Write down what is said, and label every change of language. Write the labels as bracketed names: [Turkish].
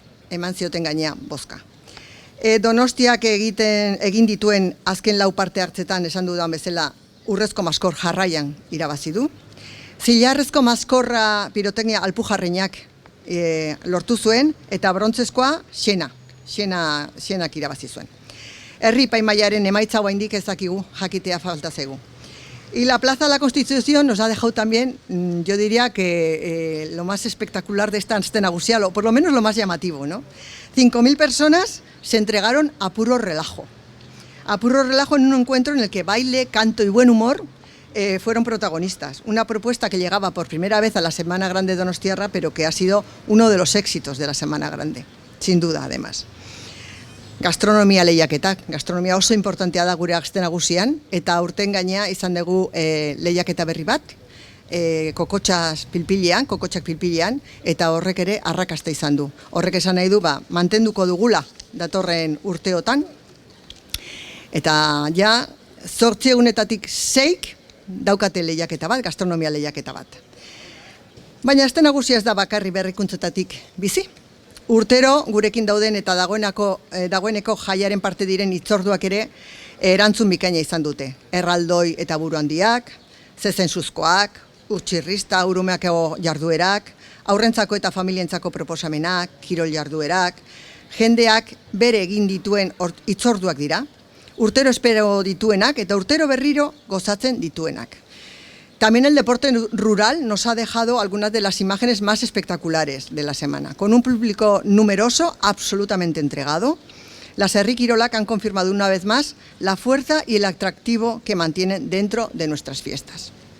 [Basque] eman zioten gainea bozka. Donostiak egin dituen azken lau parte hartzetan esan dudan bezala urrezko maskor jarraian irabazi du. Zilarrezko maskorra piroteknia Alpujarreinak lortu zuen eta brontzezkoa Xenak irabazi zuen. Herri epaimahaiaren emaitza oraindik ez dakigu, jakitea falta zaigu. [Spanish] Y la Plaza de la Constitución nos ha dejado también, yo diría que lo más espectacular de esta escena nagusia, o por lo menos lo más llamativo, ¿no? 5.000 personas se entregaron a puro relajo. A puro relajo en un encuentro en el que baile, canto y buen humor fueron protagonistas. Una propuesta que llegaba por primera vez a la Semana Grande de Donostiarra, pero que ha sido uno de los éxitos de la Semana Grande, sin duda, además. [Basque] Gastronomia lehiaketak, gastronomia oso importantea da gure aste nagusian, eta aurten gainea izan dugu lehiaketa berri bat, kokotxak pilpilean, eta horrek ere arrakasta izan du. Horrek esan nahi du, mantenduko dugula datorren urteotan, eta ja 8 6 daukate lehiaketa bat, gastronomia lehiaketa bat. Baina aste nagusia ez da bakarri berrikuntzetatik bizi. Urtero gurekin dauden eta dagoeneko jaiaren parte diren hitzorduak ere erantzun bikaina izan dute. Erraldoi eta buru handiak, zezensuzkoak, utxirrista, urumeako jarduerak, aurrentzako eta familientzako proposamenak, kirol jarduerak, jendeak bere egin dituen hitzorduak dira, urtero espero dituenak eta urtero berriro gozatzen dituenak. [Spanish] También el deporte rural nos ha dejado algunas de las imágenes más espectaculares de la semana, con un público numeroso, absolutamente entregado. Las herri kirolak han confirmado una vez más la fuerza y el atractivo que mantienen dentro de nuestras fiestas.